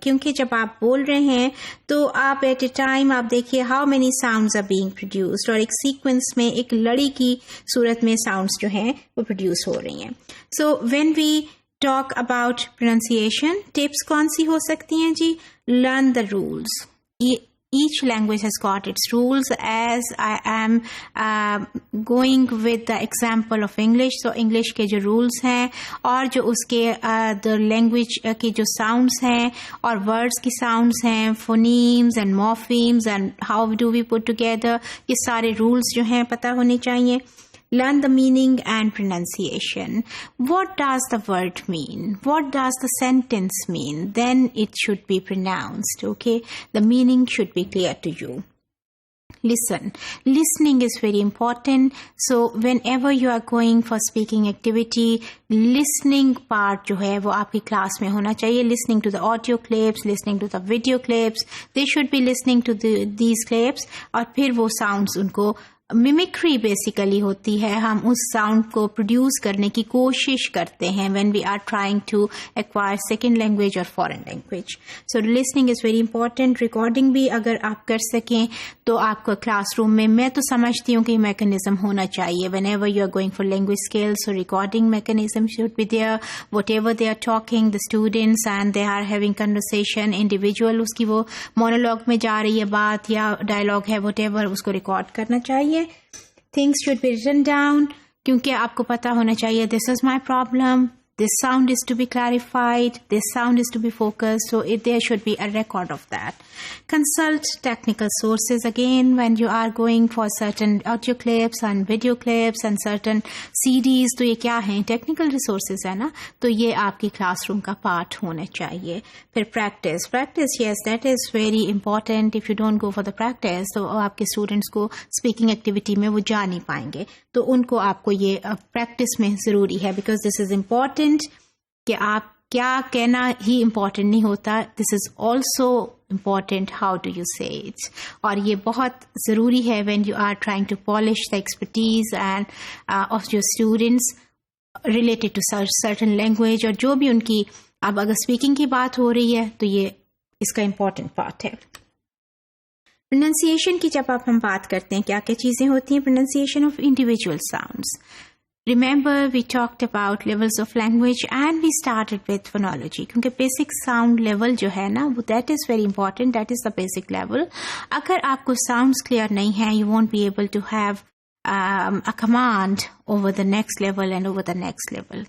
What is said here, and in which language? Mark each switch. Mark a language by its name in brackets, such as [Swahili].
[Urdu] کیونکہ جب آپ بول رہے ہیں تو آپ [English] at a time [Urdu] آپ دیکھیے [English] how many sounds are being produced, [Urdu] اور ایک سیکوینس میں ایک لڑی کی صورت میں sounds جو ہیں وہ پروڈیوس ہو رہی ہیں. [English] So when we talk about pronunciation, tips [Urdu] کون سی ہو سکتی ہیں جی؟ [English] Learn the rules. Each language has got its rules. As I am going with the example of English, so English کے جو rules ہیں اور جو اس کے the language کے جو sounds ہیں اور words کی sounds ہیں, phonemes and morphemes and how do we put together, یہ سارے rules [Urdu] جو ہیں پتہ ہونے چاہیے. [English] Learn the meaning and pronunciation. What does the word mean? What does the sentence mean? Then it should be pronounced, okay? The meaning should be clear to you. Listen. Listening is very important. So whenever you are going for speaking activity, listening part [Urdu] جو ہے وہ آپ کی class میں ہونا چاہیے. [English] Listening to the audio clips, listening to the video clips. They should be listening to these clips [Urdu] اور پھر وہ sounds ان کو میمکری بیسیکلی ہوتی ہے. ہم اس ساؤنڈ کو پروڈیوس کرنے کی کوشش کرتے ہیں [English] when we are trying to acquire second language or foreign language. So listening is very important. [Urdu] Recording بھی اگر آپ کر سکیں تو آپ کو کلاس روم میں تو سمجھتی ہوں کہ میکنزم ہونا چاہیے. [English] whenever you are going for language skills, so recording mechanism should be there. Whatever they are talking, the students, and they are having conversation, individual اس کی وہ monologue میں جا رہی ہے بات یا dialogue ہے, whatever, [Urdu] اس کو ریکارڈ کرنا چاہیے. [English] Things should be written down [Urdu] کیونکہ آپ کو پتا ہونا چاہیے [English] this is my problem, this sound is to be clarified, this sound is to be focused, so there should be a record of that. Consult technical sources again when you are going for certain audio clips and video clips and certain CDs. [Urdu] تو یہ کیا ہیں؟ Technical resources ہے نا, تو یہ آپ کی کلاس روم کا پارٹ ہونا چاہیے. [English] پھر practice yes, that is very important. If you don't go for the practice [Urdu] تو آپ کے اسٹوڈنٹس کو اسپیکنگ ایکٹیویٹی میں وہ جا نہیں پائیں گے, تو ان کو آپ کو یہ پریکٹس میں ضروری ہے. [English] because this is important [Urdu] کہ آپ کیا کہنا ہی امپورٹنٹ نہیں ہوتا, [English] This is also important how do you say it. [Urdu] اور یہ بہت ضروری ہے [English] when you are trying to polish the expertise and of your students related to certain language, [Urdu] اور جو بھی ان کی اب اگر اسپیکنگ کی بات ہو رہی ہے تو یہ اس کا امپورٹنٹ پارٹ ہے. پروننسیشن کی جب ہم بات کرتے ہیں کیا کیا چیزیں ہوتی ہیں؟ [English] Pronunciation of individual sounds. Remember we talked about levels of language and we started with phonology کیونکہ basic sound level جو ہے نا that is very important, that is the basic level. اگر آپ کو sounds clear [Urdu] نہیں ہیں [English] you won't be able to have a command over the next level and over the next level.